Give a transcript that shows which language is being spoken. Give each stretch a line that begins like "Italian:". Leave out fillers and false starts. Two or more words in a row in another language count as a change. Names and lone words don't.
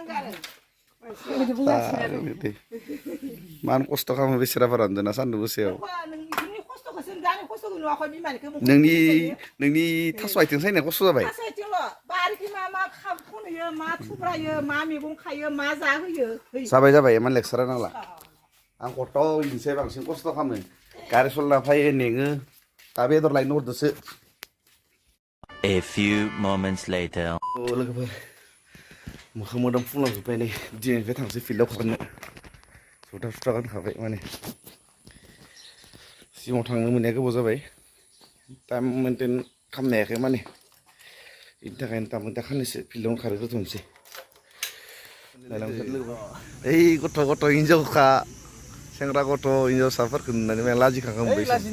Bodo: मान खस्थ' खालामो बेसेराफोरा उन्दुना सान्दुं गोसायाव नोंनि थास' आथिं सायनाया खस्थ' जाबाय जाबाय इमान लेक्सारा नांला आं खथ' इनोसै बांसिन खस्थ' खालामो गारि सलायना फैयो नेङो दा बेदर लायनो हरदोसो
English: A few moments later.
Bodo: लोगोफोर मोखां मोदोम फुंलांजोब्बाय नै दिनैनिफ्राय थांसै फिल्डआव खारनो सुथा गानखाबाय माने सिगाङाव थांनो मोननाया गोबाव जाबाय टाइम मेनटेन खालामनो हायाखै माने बेनि थाखायनो दा खाननैसो फिल्डआवनो खारहोग्रोथ'नोसै ओइ गथ' हिनजावखा सेंग्रा गथ' हिनजावसाफोरखौ नुनानै माने लाजिखांबाय